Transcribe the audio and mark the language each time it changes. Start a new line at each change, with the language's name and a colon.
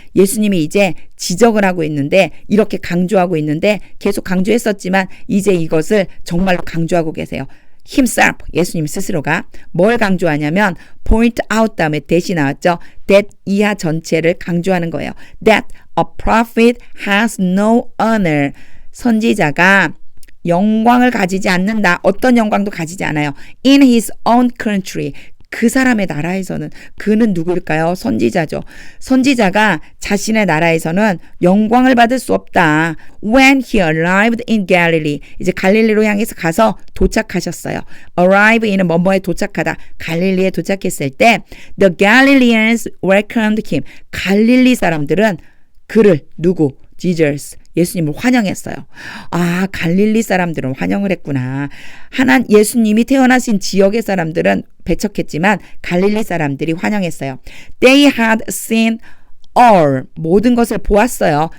Korean: 예수님이 이제 지적을 하고 있는데 이렇게 강조하고 있는데 계속 강조했었지만 이제 이것을 정말로 강조하고 계세요. himself, 예수님 스스로가 뭘 강조하냐면 point out 다음에 that이 나왔죠. that 이하 전체를 강조하는 거예요.
English: That a prophet has no honor.
Korean: 선지자가 영광을 가지지 않는다. 어떤 영광도 가지지 않아요.
English: In his own country.
Korean: 그 사람의 나라에서는 그는 누구일까요? 선지자죠. 선지자가 자신의 나라에서는 영광을 받을 수 없다.
English: When he arrived in Galilee.
Korean: 이제 갈릴리로 향해서 가서 도착하셨어요. Arrive in은 뭐뭐에 도착하다. 갈릴리에 도착했을 때
English: The Galileans welcomed him.
Korean: 갈릴리 사람들은 그를 누구? Jesus. 예수님을 환영했어요. 아, 갈릴리 사람들은 환영을 했구나. 예수님이 태어나신 지역의 사람들은 배척했지만 갈릴리 사람들이 환영했어요.
English: They had seen all.
Korean: 모든 것을 보았어요.